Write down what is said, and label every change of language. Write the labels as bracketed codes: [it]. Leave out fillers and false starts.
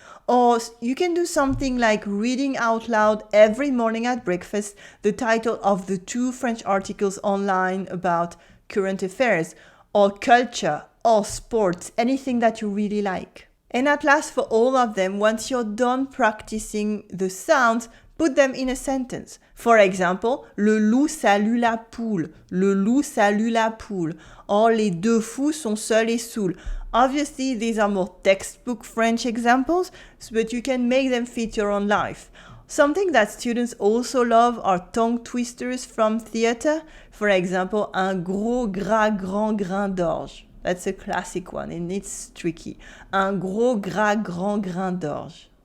[en] Or you can do something like reading out loud every morning at breakfast the title of the 2 French articles online about current affairs, or culture, or sports, anything that you really like. And at last, for all of them, once you're done practicing the sounds, put them in a sentence. For example, [fr] le loup salue la poule, le loup salue la poule, or les deux fous sont seuls et saouls. [en] Obviously, these are more textbook French examples, but you can make them fit your own life. Something that students also love are tongue twisters from theater. For example, [fr] un gros gras grand grain d'orge. [en] That's a classic one and it's tricky. [fr] Un gros gras grand grain d'orge.